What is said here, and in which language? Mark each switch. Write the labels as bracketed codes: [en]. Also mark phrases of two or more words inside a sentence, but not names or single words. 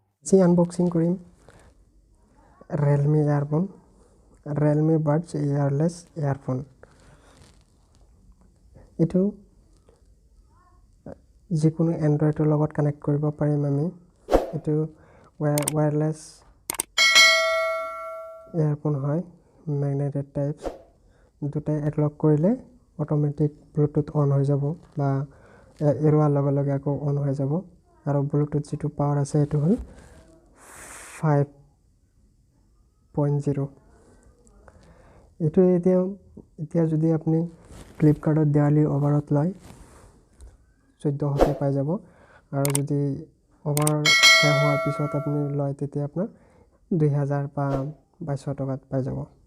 [as] আজি আনবক্সিং কৰিম [en] Realme earphone, Realme Buds wireless earphone. [as] এইটো যিকোনো এন্ড্ৰইডৰ লগত কানেক্ট কৰিব পাৰিম আমি। এইটো [en] wireless earphone [as] হয়, [en] magnetic types. [as] দুটাই একলগ কৰিলে অটোমেটিক ব্লুটুথ অন হৈ যাব বা এৰোৱাৰ লগে লগে আকৌ অন হৈ যাব আৰু ব্লুটুথ যিটো পাৱাৰ আছে এইটো হ'ল 5.0 এইটো এতিয়া যদি আপুনি ফ্লিপকাৰ্টত দেৱালী অফাৰত লয় 1400 পাই যাব আৰু যদি অফাৰ শেষ হোৱাৰ পিছত আপুনি লয় তেতিয়া আপোনাৰ 2000 বা 2200 টকাত পাই যাব।